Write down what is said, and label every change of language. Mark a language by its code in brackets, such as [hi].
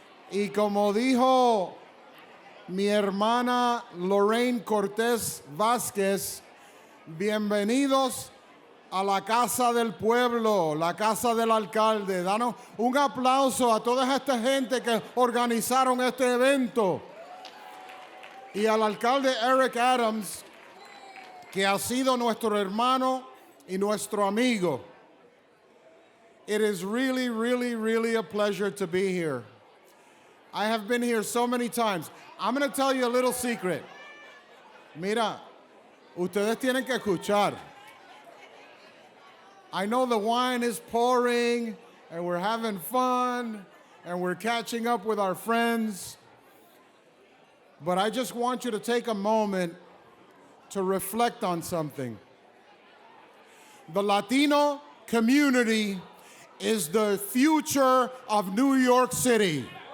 [es] Y como dijo mi hermana Lorraine Cortés Vázquez, bienvenidos a la casa del pueblo, la casa del alcalde. Danos un aplauso a toda esta gente que organizaron este evento. Y al alcalde Eric Adams, que ha sido nuestro hermano y nuestro amigo. [en] It is really, really, really a pleasure to be here. I have been here so many times. I'm going to tell you a little secret. [es] Mira, ustedes tienen que escuchar. [en] I know the wine is pouring, and we're having fun, and we're catching up with our friends. But I just want you to take a moment to reflect on something. The Latino community is the future of New York City.